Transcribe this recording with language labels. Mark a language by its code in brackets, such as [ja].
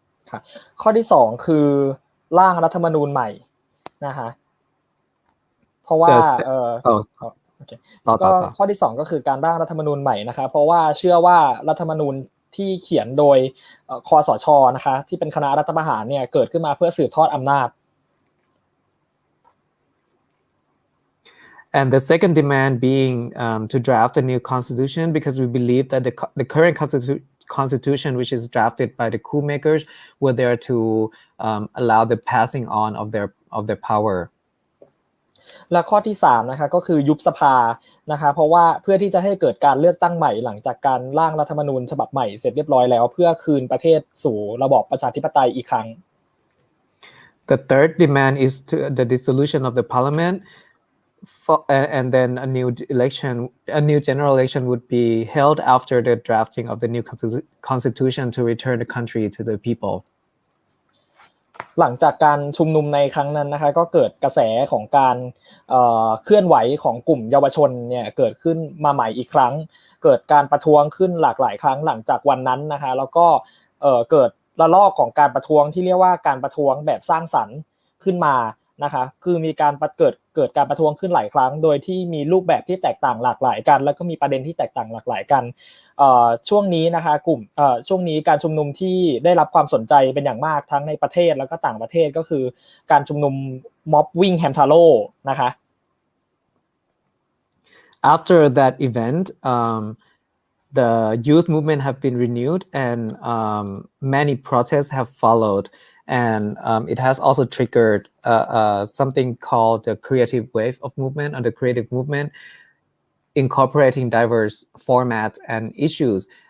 [th] ค่ะข้อที่2คือร่างรัฐธรรมนูญใหม่นะคะเพราะว่าโอเคก็ข้อที่2ก็คือการร่างรัฐธรรมนูญใหม่นะคะเพราะว่าเชื่อว่ารัฐธรรมนูญที่เขียนโดยคสช. นะคะที่เป็นคณะรัฐประหารเนี่ยเกิดขึ้นมาเพื่อสืบทอดอำนาจ [en] And the second demand being to draft a new constitution, because we believe that the current constitution, which is drafted by the coup makers, were there to allow the passing on of their power. [th] และข้อที่3นะคะก็คือยุบสภานะคะเพราะว่าเพื่อที่จะให้เกิดการเลือกตั้งใหม่หลังจากการร่างรัฐธรรมนูญฉบับใหม่เสร็จเรียบร้อยแล้วเพื่อคืนประเทศสู่ระบอบประชาธิปไตยอีกครั้ง [en] The third demand is to the dissolution of the parliament, and then a new general election would be held after the drafting of the new constitution to return the country to the people. [th] หลังจากการชุมนุมในครั้งนั้นนะคะก็เกิดกระแสของการเคลื่อนไหวของกลุ่มเยาวชนเนี่ยเกิดขึ้นมาใหม่อีกครั้งเกิดการประท้วงขึ้นหลากหลายครั้งหลังจากวันนั้นนะคะแล้วก็เกิดระลอกของการประท้วงที่เรียกว่าการประท้วงแบบสร้างสรรค์ขึ้นมานะคะคือมีการเกิดการประท้วงขึ้นหลายครั้งโดยที่มีรูปแบบที่แตกต่างหลากหลายกันแล้วก็มีประเด็นที่แตกต่างหลากหลายกัน ช่วงนี้นะคะช่วงนี้การชุมนุมที่ได้รับความสนใจเป็นอย่างมากทั้งในประเทศแล้วก็ต่างประเทศก็คือการชุมนุมม็อบวิ่งแฮมทาโร่นะคะ [en] After that event, the youth movement have been renewed and many protests have followed. And it has also triggered something called the creative wave of movement, or the creative movement, incorporating diverse formats and issues.